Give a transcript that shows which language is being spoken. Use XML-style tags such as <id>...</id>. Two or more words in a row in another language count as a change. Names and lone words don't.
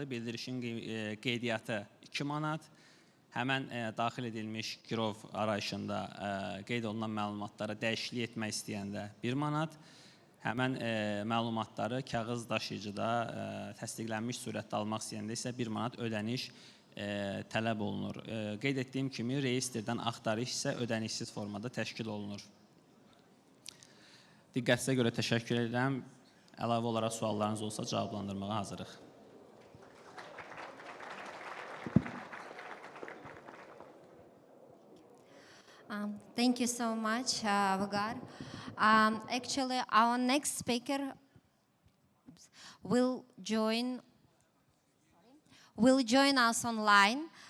<az>Bildirişin qeydiyyatı 2 manat, həmən daxil edilmiş girov arayışında qeyd olunan məlumatlara dəyişiklik etmək istəyəndə 1 manat, Həmən məlumatları kağız daşıyıcıda təsdiqlənmiş surətdə almaq istəyəndə isə 1 manat ödəniş tələb olunur. Qeyd etdiyim kimi, reyestrdən axtarış isə ödənişsiz formada təşkil olunur. Diqqətinizə görə təşəkkür edirəm. Əlavə olaraq suallarınız olsa cavablandırmağa hazırıq.</az> <en>Thank you so much, Vagar. Actually, our next speaker will join us online.</en>